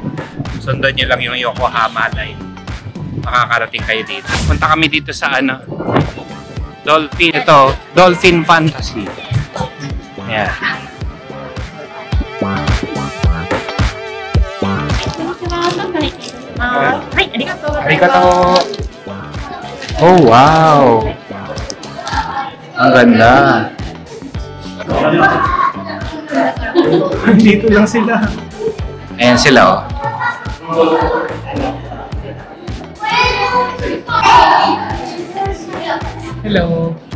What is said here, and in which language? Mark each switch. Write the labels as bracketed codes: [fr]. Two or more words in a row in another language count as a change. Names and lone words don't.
[tl] Sundan nyo lang yung Yokohama line. Makakarating kayo dito. Punta kami dito sa ano, Dolphin. Ito, Dolphin Fantasy. Yan. [ja] はい、ありがとうございます。 Arigato! [en] Oh, wow! [tl] Ang ganda! Dito lang sila. Ayan sila, oh. Hello!